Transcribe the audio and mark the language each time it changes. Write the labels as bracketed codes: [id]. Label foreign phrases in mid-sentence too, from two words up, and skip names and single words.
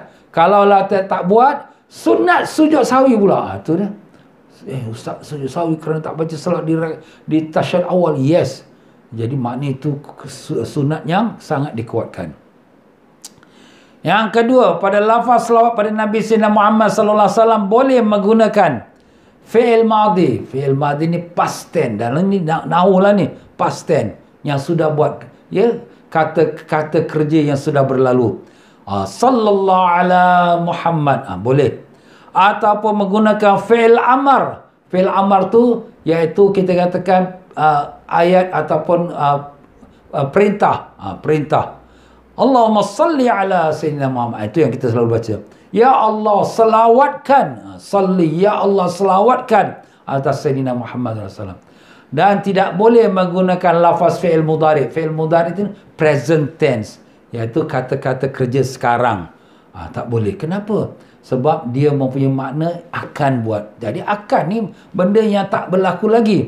[ms] Kalau lah tak buat, sunat sujud sahwi pula. Itu dia. Ustaz sujud sahwi kerana tak baca selawat di tasyahud awal. [en] Yes. [ms] Jadi makna itu sunat yang sangat dikuatkan. Yang kedua, pada lafaz selawat pada Nabi Sayyidina Muhammad [ar] صلى الله عليه وسلم [ms] boleh menggunakan [ar] فعل ماض. فعل ماض [ms] ni [en] past tense. [ms] Dan ini nahulah ni [en] past tense [ms] yang sudah buat, ya, kata kerja yang sudah berlalu. [ar] صلى الله على محمد, [ms] boleh. Ataupun menggunakan [ar] فعل أمر. فعل أمر [ms] tu iaitu kita katakan ayat ataupun perintah. Perintah. [ar] اللهم صل على سيدنا محمد. [ms] Itu yang kita selalu baca. Ya Allah selawatkan. Salli. Ya Allah selawatkan atas Sayyidina Muhammad SAW. Dan tidak boleh menggunakan lafaz [ar] فعل مضارع'. فعل مضارع' [ms] itu [en] present tense. [ms] Iaitu kata-kata kerja sekarang. Tak boleh. Kenapa? Sebab dia mempunyai makna akan buat. Jadi akan ni benda yang tak berlaku lagi.